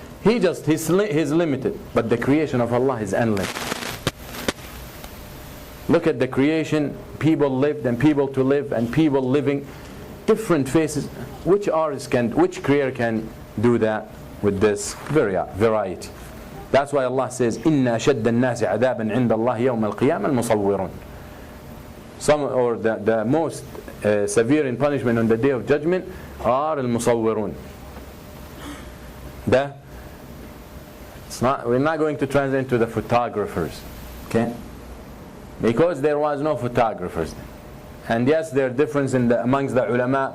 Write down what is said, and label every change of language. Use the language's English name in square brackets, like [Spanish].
[English] He's limited, but the creation of Allah is endless. Look at the creation, people lived and people to live and people living, different faces. Which creator can do that with this variety? That's why Allah says, [Arabic] إِنَّا شَدَّ النَّاسِ عَذَابًا عِنْدَ اللَّهِ يَوْمَ الْقِيَامَةِ الْمُصَوِّرُونَ. [English] The most severe in punishment on the day of judgment are al-musawwirun. We're not going to translate into the photographers, okay? Because there was no photographers then. And yes, there are differences amongst the ulama.